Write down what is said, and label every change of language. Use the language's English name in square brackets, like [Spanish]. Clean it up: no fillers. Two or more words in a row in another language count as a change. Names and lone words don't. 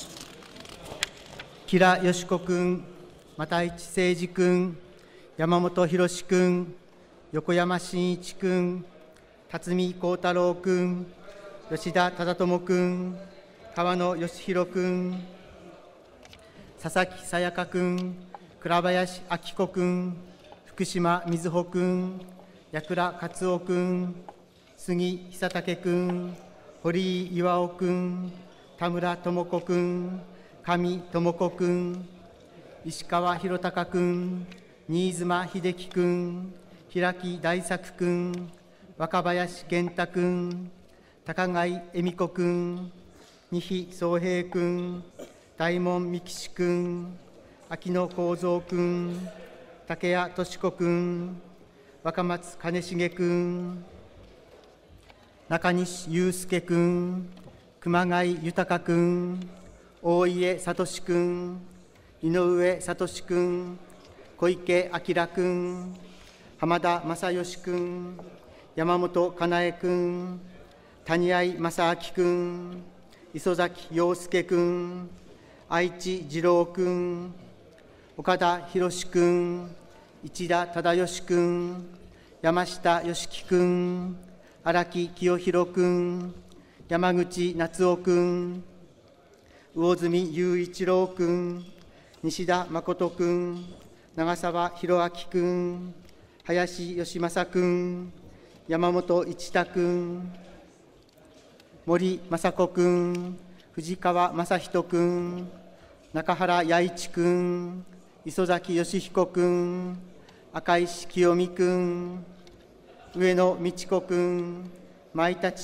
[Japanese] 吉良よし子君、又市誠二君、山本博君、横山真一君、辰巳幸太郎君、吉田忠智君、川野義弘君、佐々木さやか君、倉林明子君、福島瑞穂君、矢倉克夫君、杉久武君、堀井巌君、田村智子君、上智子君、石川博隆君、新妻秀樹君、平木大作君、若林健太君、高貝恵美子君、二比宗平君、大門美吉君、秋野幸三君、竹谷敏子君、若松兼重君、中西祐介君、熊谷豊君、大家聡君、井上聡君、小池晃君、浜田正義君、山本かなえ君、谷合正明君、磯崎陽介君、愛知二郎君、岡田博君、市田忠義君、山下良樹君、荒木清弘君、山口夏夫君、魚住雄一郎君、西田誠君、長澤弘明君、林芳正君、山本一太君、森雅子君、藤川正人君、中原弥一君、磯崎義彦君、赤石清美君、上野美智子君、前立